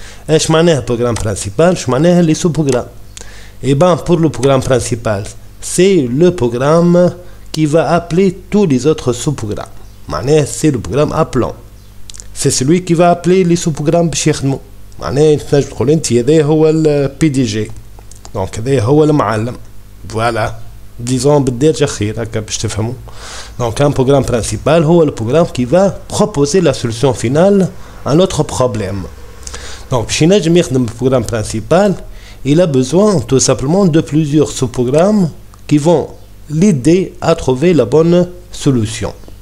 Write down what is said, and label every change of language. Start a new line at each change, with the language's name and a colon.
Arabic: ايش معناه
French: programme principal, ايش معناه les sous-programmes? Et pour le programme principal, c'est le programme qui va appeler tous les autres sous-programmes. C'est le programme appelant, c'est celui qui va appeler les sous-programmes
Arabic: باش يخدموا. تنجم تقول انت هذا هو البي دي جي، هذا هو المعلم،
French: voilà, disons
Arabic: بالدارجة خير هكا باش تفهموا.
French: Un programme principal هو le programme qui va proposer la solution finale à notre problème.
Arabic: باش ينجم يخدم البروغرام
French: principal, il a besoin tout simplement de plusieurs sous-programmes qui vont l'aider à trouver la bonne solution.